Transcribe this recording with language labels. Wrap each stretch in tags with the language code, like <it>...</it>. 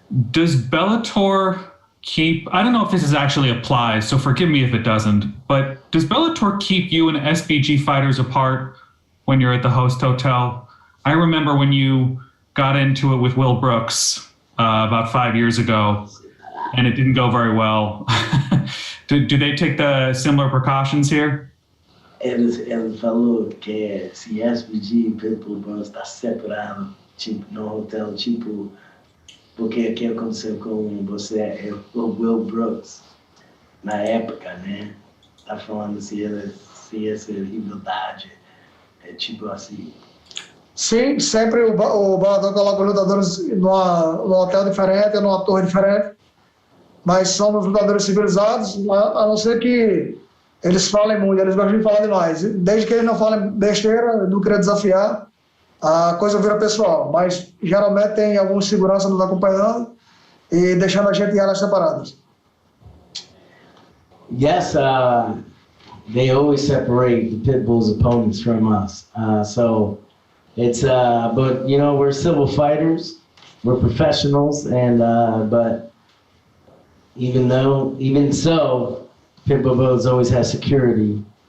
<en>Does Bellator keep, I don't know if this actually applies, so forgive me if it doesn't, but does Bellator keep you and SBG fighters apart when you're at the host hotel? I remember when you got into it with Will Brooks about 5 years ago, and it didn't go very well. Do they take the similar precautions here?</en> <pt>Ele falou que se SBG e Pitbull vão estar separados, tipo, no hotel, tipo, porque o que aconteceu com você é o Will Brooks, na época, né? Tá falando se essa rivalidade é tipo assim. Sim, sempre o Bellator coloca lutadores num hotel diferente, numa torre diferente, mas somos lutadores civilizados, a não ser que eles falem muito, eles gostam de falar demais. Desde que eles não falem besteira, não queria desafiar, a coisa vira pessoal, mas geralmente tem algum segurança nos acompanhando e deixando a gente em áreas separadas.</pt> <en>Yes, they always separate the Pitbull's opponents from us. So it's, but you know, we're civil fighters, we're professionals, and but even so, Pitbull Brothers always has security.</en>